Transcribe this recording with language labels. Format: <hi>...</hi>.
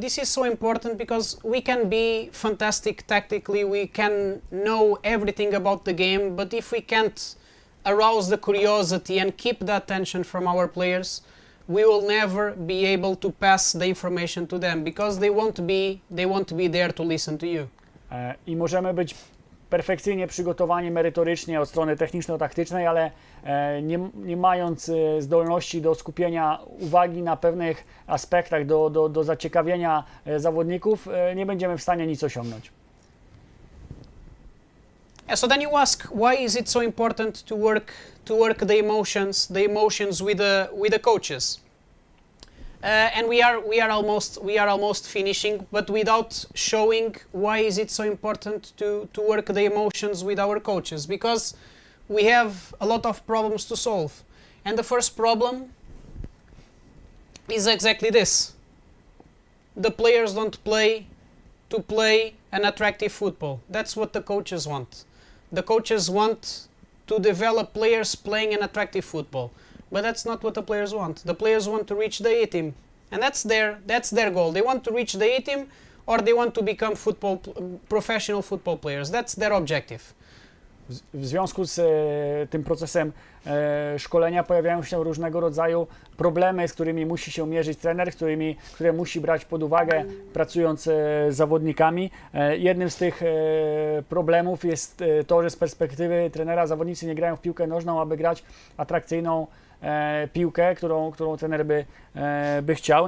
<en>This is so important because we can be fantastic tactically, we can know everything about the game, but if we can't arouse the curiosity and keep the attention from our players, we will never be able to pass the information to them, because they won't be there to listen to you.</en> <pl>I możemy być perfekcyjnie przygotowani merytorycznie od strony techniczno-taktycznej, ale nie mając zdolności do skupienia uwagi na pewnych aspektach, do zaciekawienia zawodników, nie będziemy w stanie nic osiągnąć.</pl> <en>Yeah, so then you ask, why is it so important to work the emotions with the coaches? And we are almost finishing, but without showing why is it so important to work the emotions with our coaches, because we have a lot of problems to solve. And the first problem is exactly this. the players don't play to play an attractive football. That's what the coaches want. The coaches want to develop players playing an attractive football. But that's not what the players want. The players want to reach the A-team. And that's their goal. They want to reach the A-team or they want to become professional football players. That's their objective.</en> <pl>W związku z tym procesem szkolenia pojawiają się różnego rodzaju problemy, z którymi musi się mierzyć trener, które musi brać pod uwagę pracując z zawodnikami. Jednym z tych problemów jest to, że z perspektywy trenera zawodnicy nie grają w piłkę nożną, aby grać atrakcyjną piłkę, którą trener by chciał.</pl>